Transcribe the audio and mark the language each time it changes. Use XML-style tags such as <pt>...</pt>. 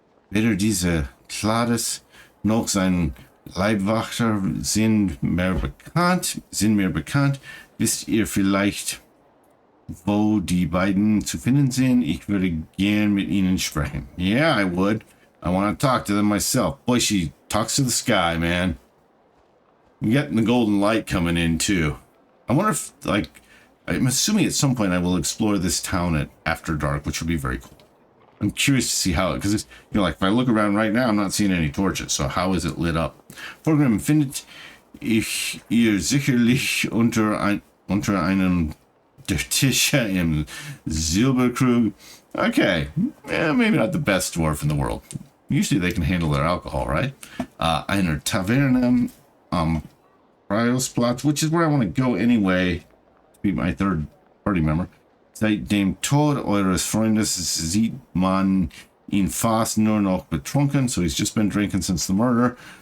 <de>Weder diese Cladis noch sein Leibwächter sind mir bekannt. Wisst ihr vielleicht, wo die beiden zu finden sind? Ich würde gern mit ihnen sprechen.</de> <en>Yeah, I would. I want to talk to them myself. Boy, she talks to the sky, man. I'm getting the golden light coming in, too. I wonder if, like, I'm assuming at some point I will explore this town after dark, which would be very cool. I'm curious to see how, because it's, you know, like, if I look around right now, I'm not seeing any torches, so how is it lit up?</en> <de>Vorgrim findet ich ihr sicherlich unter einem der Tische im Silberkrug.</de> <en>Okay, yeah, maybe not the best dwarf in the world. Usually they can handle their alcohol, right?</en> <de>Einer Taverne am Freisplatz,</de> <en>which is where I want to go anyway, to be my third party member.</en> <de>Seit dem Tod eures Freundes sieht man ihn fast nur noch betrunken,</de> <en>so he's just been drinking since the murder.</en>